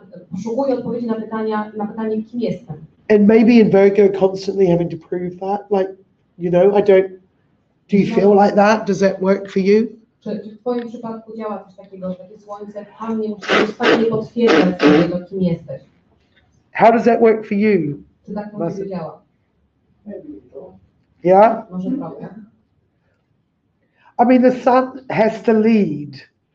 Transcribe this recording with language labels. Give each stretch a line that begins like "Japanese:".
Polish: Poszukuje odpowiedzi na pytanie, kim jestem.
English: And maybe in Virgo constantly having to prove that, like, do you feel like that? Does that work for you?
Polish: Czy w twoim przypadku działa coś takiego, że takie Słońce w Pannie musi nieustannie potwierdzać tego, kim jesteś?
English: How does that work for you?
Polish: Czy tak może działa?
English: Yeah?
Polish: Może trochę.
English: I mean, the sun has to lead,